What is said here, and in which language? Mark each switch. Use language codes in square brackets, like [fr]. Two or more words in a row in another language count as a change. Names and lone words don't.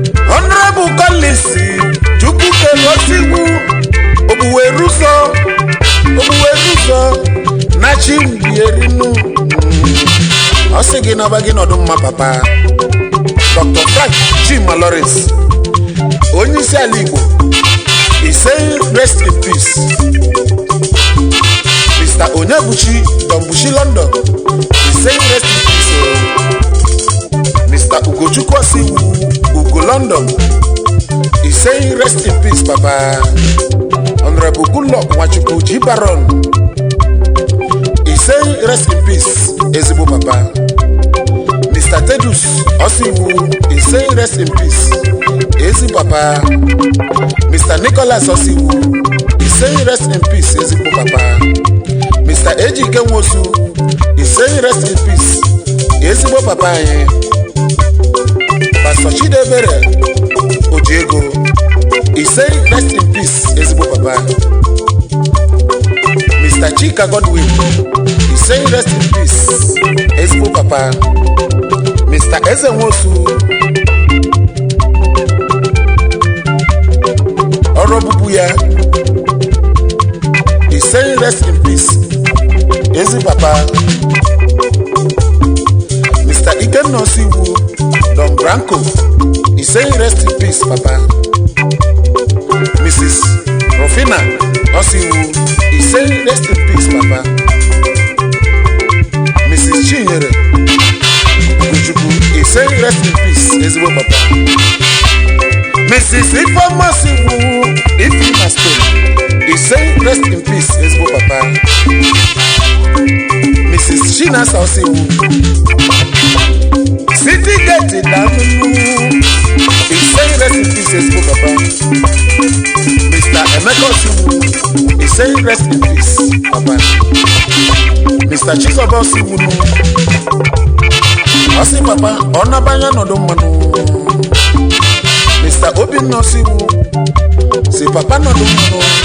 [ig] Honorable Collins Chukwukere, ọ sị, "Iwu, Obuweruzo, Obuweruzo, na chi m bi erinu." Ọ sị gị naba gị nọdụ mma, Papa. Doctor Frank Chima Lawrence, onye isi ala Igbo, [pcm] he say, "Rest in peace." Mister Onyebuchi, Don Buchi London, he say, "Rest in peace." Mister Ugochukwu Osiwu, Ugo London, he say, "Rest in peace, Papa." Honorable Goodluck Nwachukwu G Baron, he say, "Rest in peace, [ig] ezigbo papa." [pcm] Mister Tedus Osiwu, he say, "Rest in peace, [ig] ezi papa." [pcm] Mister Nicholas Osiwu, he say, "Rest in peace, [ig] ezigbo papa." [pcm] Mister Ejike Nwosu, he say, "Rest in peace, [ig] ezigbo papa anyị." [pcm] Pastor Chidebere Ojiego, he say, "Rest in peace, [ig] ezigbo papa." [pcm] Mister Chika Godwin, he say, "Rest in peace, [ig] ezigbo papa." Mister Eze Nwosu, ọrụ ọbụbụ ya, [pcm] he say, "Rest in peace, [ig] ezi papa." [pcm] Mister Ikenna Osiwu, Don Branco, he say, "Rest in peace, papa." Missus Rufina Osiwu, he say, "Rest in peace, papa." Missus Chinyere Ugochukwu, he say, "Rest in peace, [ig] ezigbo papa." [pcm] Missus Ifeoma Osiwu, Ifeoma Spain, he say, "Rest in peace, [ig] ezigbo papa." [pcm] Missus Chinasa Osiwu, City Gate Daminu, he say, "Rest in peace, [ig] ezigbo papa." [pcm] Mister Emeka Osiwu, he say, "Rest in peace, papa." Mister Chizoba Osiwu, [ig] ọ sị, "Papa, ọ nabanya nọdụ mmanụ." Mister Obinna Osiwu, sị, "Papa nọdụ mmanụ."